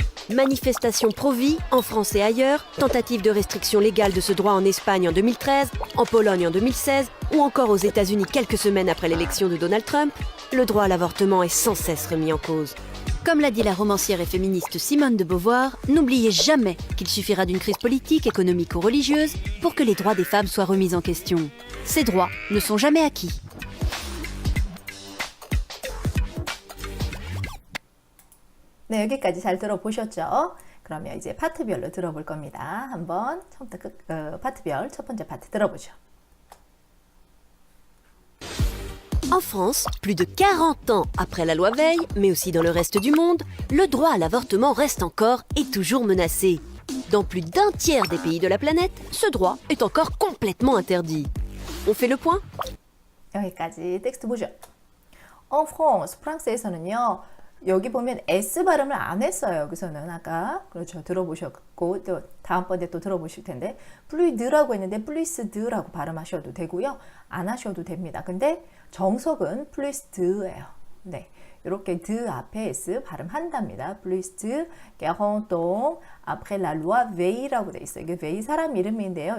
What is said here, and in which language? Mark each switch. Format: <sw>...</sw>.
<fr>Manifestations pro-vie en France et ailleurs, tentatives de restriction légale de ce droit en Espagne en 2013, en Pologne en 2016 ou encore aux États-Unis quelques semaines après l'élection de Donald Trump, le droit à l'avortement est sans cesse remis en cause. Comme l'a dit la romancière et féministe Simone de Beauvoir, n'oubliez jamais qu'il suffira d'une crise politique, économique ou religieuse pour que les droits des femmes soient remis en question. Ces droits ne sont jamais acquis.</fr> <ko>네, 여기까지 잘 들어보셨죠? 그러면 이제 파트별로 들어볼 겁니다. 한번 처음부터 파트별 첫 번째 파트 들어보죠.</ko> <fr>En France, plus de 40 ans après la loi Veil, mais aussi dans le reste du monde, le droit à l'avortement reste encore et toujours menacé. Dans plus d'un tiers des pays de la planète, ce droit est encore complètement interdit. On fait le point?</fr> <ko>여기까지 텍스트 보죠.</ko> <fr>En France,</fr> <ko>프랑스에서는요. 여기 보면 S 발음을 안 했어요. 여기서는 아까 그렇죠. 들어보셨고 또 다음번에 또 들어보실 텐데 플루이드라고 했는데 플루이스드라고 발음하셔도 되고요. 안 하셔도 됩니다. 근데 정석은 플루이스드예요. 네. 이렇게 드 앞에 S 발음한답니다. 플루이스드,</ko> <fr>quarante après la loi Veil</fr> <ko>라고 돼 있어요. 이게 베이 사람 이름인데요.</ko>